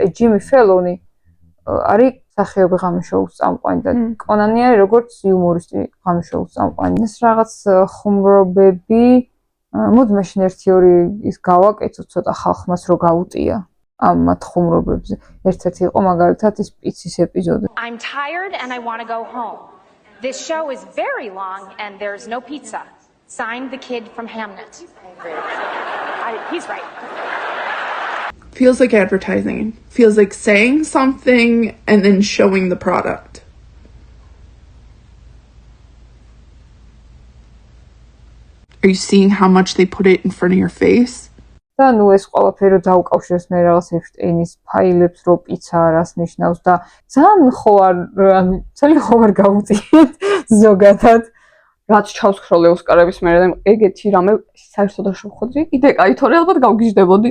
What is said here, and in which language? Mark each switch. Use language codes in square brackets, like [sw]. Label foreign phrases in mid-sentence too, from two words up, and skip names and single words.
[ka] აი ჯიმი ფელონი არის მსახიობი ღამის შოუს წამყვანი და კონანი არის როგორც იუმორისტი ღამის შოუს წამყვანი. ეს რაღაც ხუმრობები მოდი მაშინ 1-2 ის გავაკეთოთ ცოტა ხალხმაც რო გაუტია. ამათ ხუმრობებზე. ერთ-ერთი იყო მაგალითად ის პიცის ეპიზოდი. [en] I'm tired and I want to go home. This show is very long and there's no pizza. Signed the kid from Hamnet. He's right. Feels like advertising. Feels like saying something and then showing the product. Are you seeing how much they put it in front of your face? [ka] და ნუ ეს ყველაფერი დაუკავშირეს მე რაღაც ეფშტეინის ფაილებს რო პიცა რას ნიშნავს და ძალიან ხო ანუ ძალიან ხო არ გავუწიეთ ზოგადად რაც ჩავსქროლე ოსკარების მერე და ეგეთი რამე საერთოდ არ შევხვედრი კიდე კაი თორე ალბათ გავგიჟდებოდი